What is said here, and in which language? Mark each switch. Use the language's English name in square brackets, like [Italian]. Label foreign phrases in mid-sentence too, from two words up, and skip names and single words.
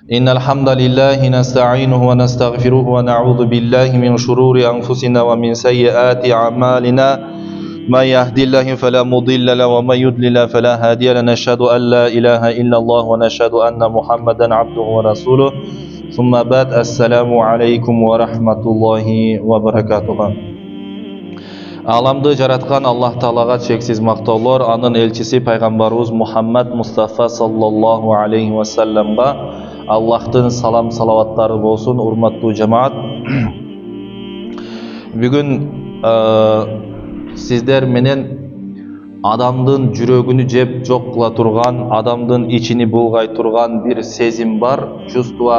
[Arabic] إن الحمد لله نستعينه ونستغفره ونعوذ بالله من شرور أنفسنا ومن سيئات أعمالنا من يهدي الله فلا مضل له ومن يضلل فلا هادي له نشهد أن لا إله إلا الله ونشهد أن محمدا عبده ورسوله ثم بعد السلام عليكم ورحمة الله وبركاته. [Kyrgyz] Аламды жараткан Аллах Таалага чексиз мактоолор, анын элчиси пайгамбарыбыз Мухаммад Мустафа [Arabic] صلى الله عليه وسلم [Kyrgyz] Аллахтын салам салаваттары болсун. Урматтуу жамаат, бүгүн сиздер менен адамдын жүрөгүнү жеп жок кыла турган, адамдын ичини булгай турган бир сезим бар, чувство.